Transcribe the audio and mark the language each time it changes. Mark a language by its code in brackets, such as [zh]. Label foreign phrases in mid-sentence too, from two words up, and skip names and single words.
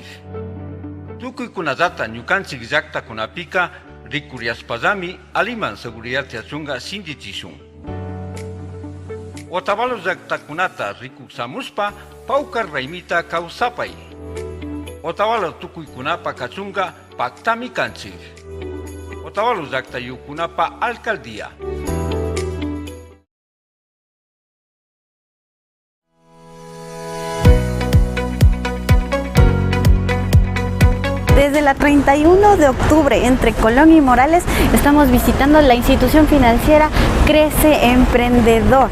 [qu] Tukuykunallata ñukanchik llaqtakunapika rikuriaspallami aliman seguridad yachunga sinchichisun. Otavalo llaqtakunata rikuksamuspa pawkar raymita kawsapay. Otavalo tukuykunapa kachunga paktami kanchik. Otavalo llaqtayukunapa alcaldía. [es] Desde la 31 de octubre, entre Colón y Morales, estamos visitando la institución financiera Crece Emprendedor.